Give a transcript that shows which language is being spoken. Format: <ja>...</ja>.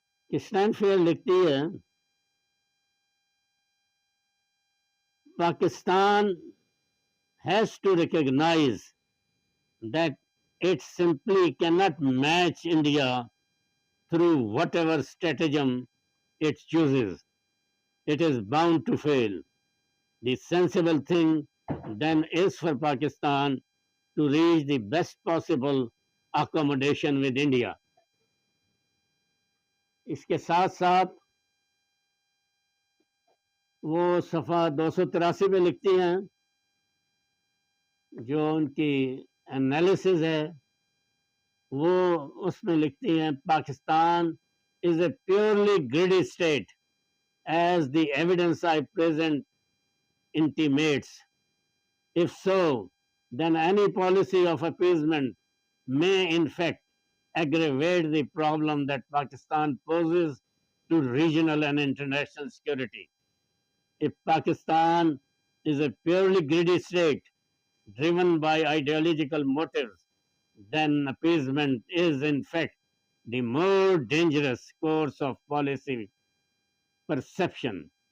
<ur>Christine fair لکھتی ہے،</ur> <en>Pakistan has to recognize that it simply cannot match India through whatever stratagem it chooses. It is bound to fail. The sensible thing then is for Pakistan to reach the best possible accommodation with India.</en> <ur>اس کے ساتھ ساتھ وہ صفحہ 283 میں لکھتی ہیں جو ان کی انالیسز ہے وہ اس میں لکھتی ہیں</ur> <en>Pakistan is a purely greedy state as the evidence I present intimates. If so, then any policy of appeasement may in fact aggravate the problem that Pakistan poses to regional and international security. If Pakistan is a purely greedy state driven by ideological motives, then appeasement is in fact the more dangerous course of policy perception.</en>